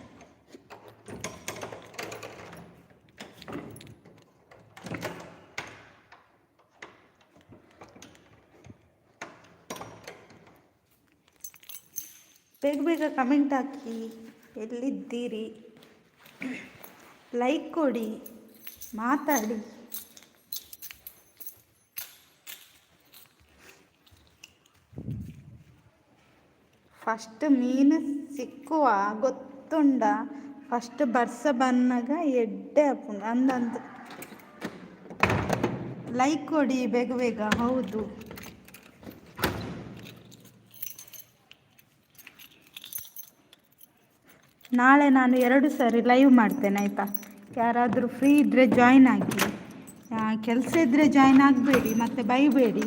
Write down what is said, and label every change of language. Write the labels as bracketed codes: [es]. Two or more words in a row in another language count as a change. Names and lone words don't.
[kn] ಬೇಗ ಕಮೆಂಟ್ ಹಾಕಿ. ಎಲ್ಲಿದ್ದೀರಿ? ಲೈಕ್ ಕೊಡಿ, ಮಾತಾಡಿ. ಫಸ್ಟ್ ಮೀನು ಸಿಕ್ಕುವ ಗೊತ್ತುಂಡ. [tcy] ಫಸ್ಟ್ ಬರ್ಸ ಬನ್ನಗ ಎಡ್ಡೆ ಅಪ್ಪುಂಡು ಅಂದಂದು. [kn] ಲೈಕ್ ಕೊಡಿ ಬೇಗ. ಹೌದು, ನಾಳೆ ನಾನು 2 ಸಾರಿ ಲೈವ್ ಮಾಡ್ತೇನೆ ಆಯಿತಾ. ಯಾರಾದರೂ ಫ್ರೀ ಇದ್ದರೆ ಜಾಯ್ನ್ ಆಗಿ, ಕೆಲಸ ಇದ್ದರೆ ಜಾಯ್ನ್ ಆಗಬೇಡಿ ಮತ್ತು ಬೈಬೇಡಿ.